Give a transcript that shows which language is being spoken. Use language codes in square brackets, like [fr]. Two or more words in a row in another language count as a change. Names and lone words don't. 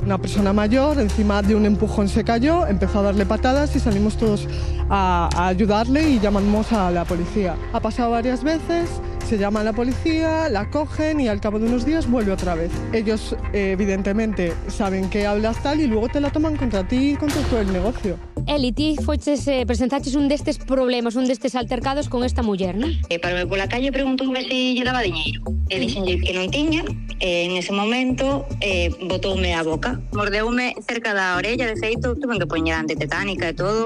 [es] Una persona mayor, encima de un empujón se cayó, empezó a darle patadas y salimos todos a ayudarle y llamamos a la policía. Ha pasado varias veces, se llama a la policía, la cogen y al cabo de unos días vuelve otra vez. Ellos, evidentemente, saben que hablas tal y luego te la toman contra ti y contra todo el negocio. [gl] Eli, ti presentaches un destes problemas, un destes altercados con esta muller, non? Parome pola calle e preguntoume se lle daba diñeiro. E dixenlle que non tiña, en ese momento botoume a boca. Mordeume cerca da orella, de feito, tuve que poñer antitetánica e todo.